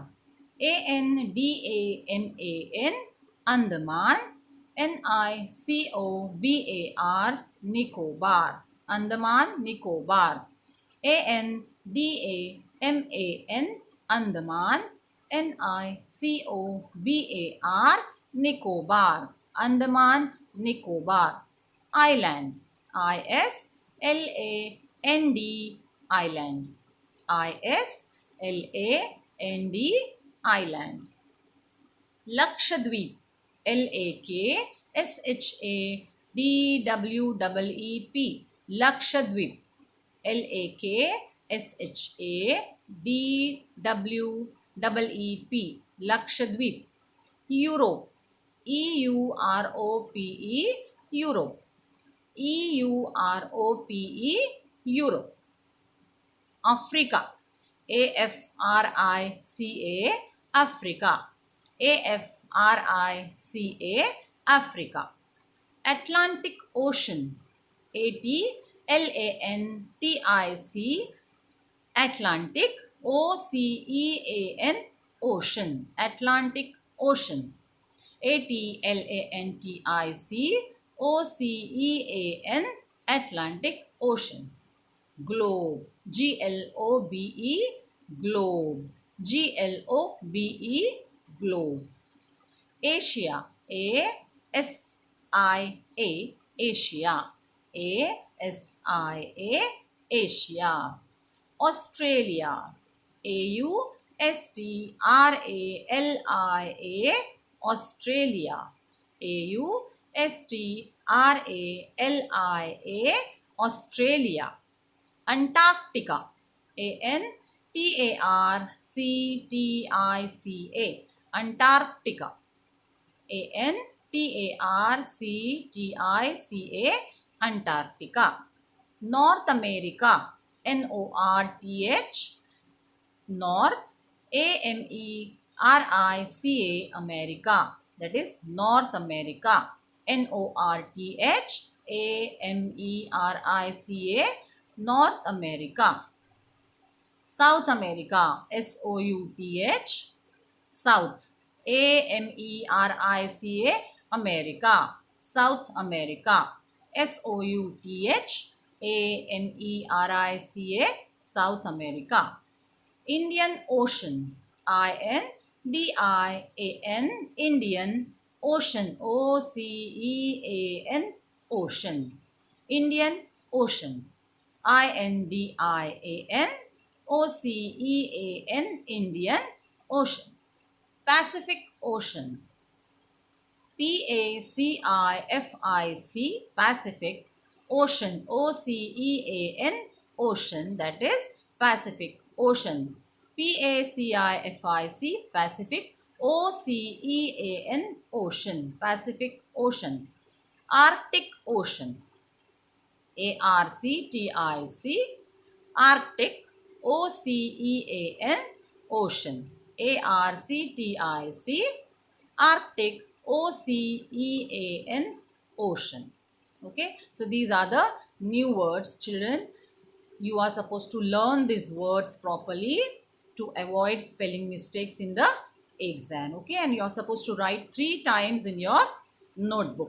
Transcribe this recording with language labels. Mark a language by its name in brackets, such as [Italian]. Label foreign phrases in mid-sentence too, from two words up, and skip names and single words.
[English] A-N-D-A-M-A-N. Andaman. N-I-C-O-B-A-R. Nicobar. Andaman Nicobar. A-N-D-A-M-A-N. Andaman. N-I-C-O-B-A-R. Nicobar. Andaman Nicobar. Island. I-S-L-A-N-D. Island. I-S-L-A-N-D. Island. Lakshadweep. L-A-K-S-H-A-D-W-E-E-P. Lakshadweep. L-A-K-S-H-A-D-W-E-E-P. Lakshadweep. Europe. E-U-R-O-P-E. Europe. E-U-R-O-P-E. Europe. Africa. A-F-R-I-C-A. Africa. A-F-R-I-C-A. Africa. Atlantic Ocean. A-T-L-A-N-T-I-C. Atlantic. O-C-E-A-N. Ocean. Atlantic Ocean. A-T-L-A-N-T-I-C. O-C-E-A-N. Atlantic Ocean. Globe. G-L-O-B-E. Globe. G-L-O-B-E. Globe. Asia. A-S-I-A. Asia. A-S-I-A, Asia. Australia. A-U-S-T-R-A-L-I-A, Australia. A-U-S-T-R-A-L-I-A, Australia. Antarctica. A-N-T-A-R-C-T-I-C-A. Antarctica. A-N-T-A-R-C-T-I-C-A. Antarctica. North America. N-O-R-T-H. North. A-M-E-R-I-C-A. America. That is North America. N-O-R-T-H. A-M-E-R-I-C-A. North America. South America. S-O-U-T-H. South. A-M-E-R-I-C-A. America. South America. S-O-U-T-H. A-M-E-R-I-C-A. South America. Indian Ocean. I-N-D-I-A-N. Indian Ocean. O-C-E-A-N. Ocean. Indian Ocean. I-N-D-I-A-N. O-C-E-A-N. Indian Ocean. Pacific Ocean. P-A-C-I-F-I-C. Pacific Ocean. O-C-E-A-N. Ocean. That is Pacific Ocean. P-A-C-I-F-I-C. Pacific. O-C-E-A-N. Ocean. Pacific Ocean. Arctic Ocean. A-R-C-T-I-C. Arctic. O-C-E-A-N. Ocean. A-R-C-T-I-C. Arctic. O-C-E-A-N. Ocean. Okay. So these are the new words, children. You are supposed to learn these words properly to avoid spelling mistakes in the exam. Okay. And you are supposed to write 3 times in your notebook.